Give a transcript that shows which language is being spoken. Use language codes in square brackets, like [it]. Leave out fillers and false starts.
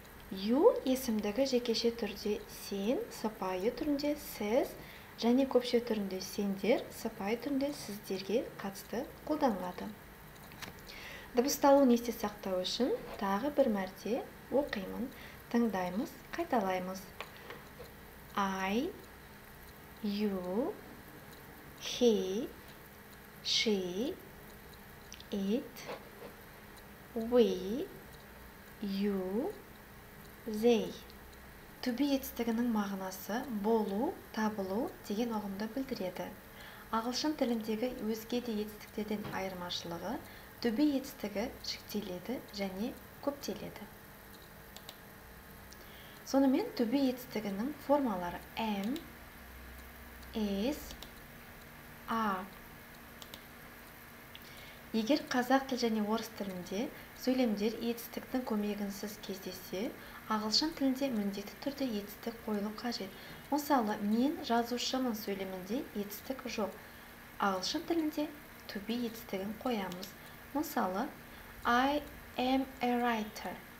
[kk] You есімдігі жекеше түрде сен, сыпайы түрінде сіз және көпшілік түрінде сендер, сыпайы түрінде сіздерге қатысты қолданылады. Дыбысталуын есте сақтау үшін тағы бір мәрте оқимын, тыңдаймыз, қайталаймыз. [en] I, you, he, she, it, we, you, they. [kk] To be етістігінің мағынасы болу, табылу деген ұғымды білдіреді. Ағылшын тіліндегі өзге де етістіктерден айырмашылығы to be етістігі жіктеледі және көптеледі. Сонымен to be етістігінің формалары am, is, are. Егер қазақ тіл және орыс тілінде сөйлемдер етістіктің көмегінсіз кездессе, ағылшын тілінде міндетті түрде етістік қойылу қажет. Мысалы, мен жазушымын сөйлемінде етістік жоқ. Ағылшын тілінде to be етістігін қоямыз. Мысалы, [en] I am a writer.